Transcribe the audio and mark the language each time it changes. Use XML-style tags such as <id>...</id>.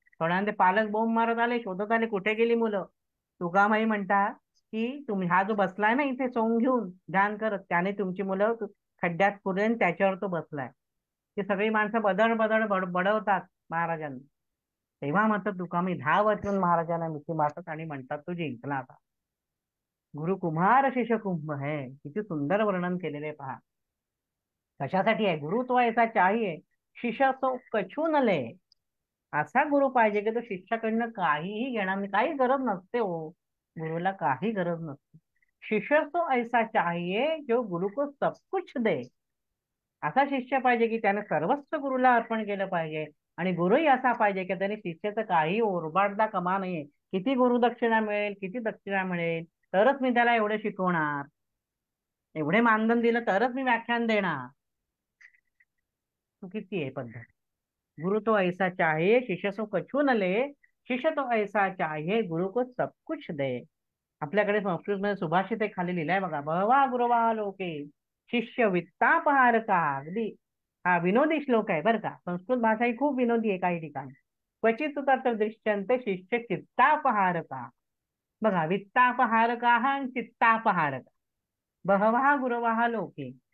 <mr>थोड्याने पालक बोंब मारत आले, शोधत आले कुठे गेली मुलं. तुकामाई म्हणतात की तुम्ही हा जो बसलाय ना इथे सोंग घेऊन ध्यान करत, त्याने तुमची मुलं खड्ड्यात पुरले आणि त्याच्यावर तो बसलाय. ते सगळी माणसं बडवतात महाराजांना. तेव्हा मात्र तुकामाई धावत येऊन महाराजांना मिठी मारतात आणि म्हणतात तू जिंकला आता.</mr> <hi>गुरु कुम्हार शिष्य कुंभ है.</hi> <mr>किती सुंदर वर्णन केलेले पहा. कशासाठी आहे?</mr> <hi>गुरु तो ऐसा चाहिए शिष्य तो कछू न ले.</hi> <mr>असा गुरु पाहिजे की तो शिष्याकडनं काहीही घेणार नाही. काही गरज नसते हो, गुरुला काही गरज नसते.</mr> <hi>शिष्य तो ऐसा चाहिए जो गुरु को सब कुछ दे.</hi> <mr>असा शिष्य पाहिजे की त्याने सर्वस्व गुरुला अर्पण केलं पाहिजे. आणि गुरुही असा पाहिजे की त्याने शिष्याचं काही ओरबाडता कमा नाहीये. किती गुरुदक्षिणा मिळेल, किती दक्षिणा मिळेल तरच मी त्याला एवढे शिकवणार, एवढे मानधन दिलं तरच मी व्याख्यान देणार. चुकीची आहे पद्धत.</mr> <hi>गुरु तो ऐसा चाहिए शिष्य सो कछू न ले, शिष्य तो ऐसा चाहिए गुरु को सब कुछ दे.</hi> <mr>आपल्याकडे संस्कृत मध्ये सुभाषित एक खाली लिहिलाय बघा,</mr> <sa>बहवा गुरवा लोके शिष्य वित्तापहार का.</sa> <mr>अगदी हा विनोदी श्लोक आहे बरं का. संस्कृत भाषा ही खूप विनोदी आहे काही ठिकाणी.</mr> <sa>क्वचित तत्र दृश्यन्ते शिष्य चित्तापहार का.</sa> <mr>बघा, वित्तापहार का हा चित्तापहार का.</mr> <sa>बहवा गुरवा लोके.</sa>